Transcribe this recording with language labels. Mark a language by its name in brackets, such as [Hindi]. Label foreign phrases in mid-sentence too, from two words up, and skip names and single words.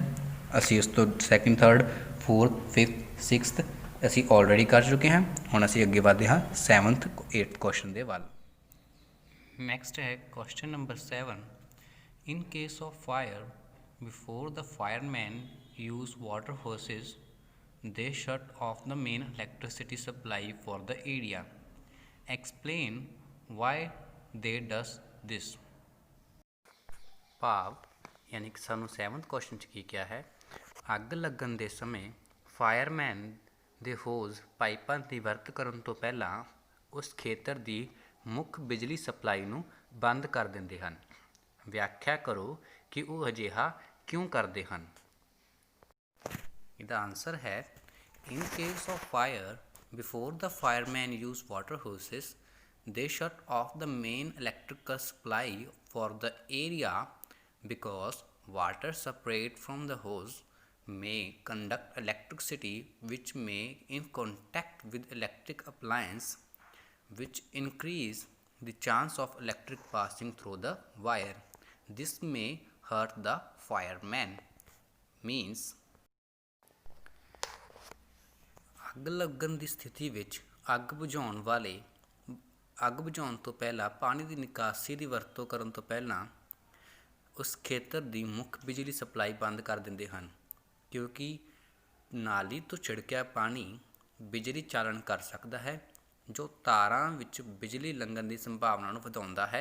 [Punjabi] ਅਸੀਂ ਉਸ ਤੋਂ ਸੈਕਿੰਡ, ਥਰਡ, ਫੋਰਥ, ਫਿਫਥ, ਸਿਕਸਥ ਅਸੀਂ ਆਲਰੇਡੀ ਕਰ ਚੁੱਕੇ ਹਾਂ। ਹੁਣ ਅਸੀਂ ਅੱਗੇ ਵਧਦੇ ਹਾਂ 7th 8th ਕੁਐਸਚਨ ਦੇ ਵੱਲ। [English] ਨੈਕਸਟ ਹੈ question number 7। in case of fire, before the fireman use water hoses, they shut off the main electricity supply for the area. explain why they do this. [Punjabi] ਭਾਵ ਯਾਨੀ ਕਿ ਸਾਨੂੰ 7th ਕੁਐਸਚਨ 'ਚ ਕੀ ਕਿਹਾ ਹੈ, ਅੱਗ ਲੱਗਣ ਦੇ ਸਮੇਂ ਫਾਇਰਮੈਨ ਦੇ ਹੋਜ਼ ਪਾਈਪਾਂ ਦੀ ਵਰਤ ਕਰਨ ਤੋਂ ਪਹਿਲਾਂ ਉਸ ਖੇਤਰ ਦੀ ਮੁੱਖ ਬਿਜਲੀ ਸਪਲਾਈ ਨੂੰ ਬੰਦ ਕਰ ਦਿੰਦੇ ਹਨ। ਵਿਆਖਿਆ ਕਰੋ ਕਿ ਉਹ ਅਜਿਹਾ ਕਿਉਂ ਕਰਦੇ ਹਨ। ਇਹਦਾ ਆਨਸਰ ਹੈ, [English] in case of fire before the firemen use water hoses, they shut off the main electrical supply for the area because water separate from the hose may conduct electricity which may in contact with electric appliance which increase the chance of electric passing through the wire. This may hurt the fireman. [Punjabi] Means ਅੱਗ ਲੱਗਣ ਦੀ ਸਥਿਤੀ ਵਿੱਚ ਅੱਗ ਬੁਝਾਉਣ ਤੋਂ ਪਹਿਲਾਂ ਪਾਣੀ ਦੀ ਨਿਕਾਸੀ ਦੀ ਵਰਤੋਂ ਕਰਨ ਤੋਂ ਪਹਿਲਾਂ ਉਸ ਖੇਤਰ ਦੀ ਮੁੱਖ ਬਿਜਲੀ ਸਪਲਾਈ ਬੰਦ ਕਰ ਦਿੰਦੇ ਹਨ, ਕਿਉਂਕਿ ਨਾਲੀ ਤੋਂ ਛਿੜਕਿਆ ਪਾਣੀ ਬਿਜਲੀ ਚਾਲਨ ਕਰ ਸਕਦਾ ਹੈ ਜੋ ਤਾਰਾਂ ਵਿੱਚ ਬਿਜਲੀ ਲੰਘਣ ਦੀ ਸੰਭਾਵਨਾ ਨੂੰ ਵਧਾਉਂਦਾ ਹੈ।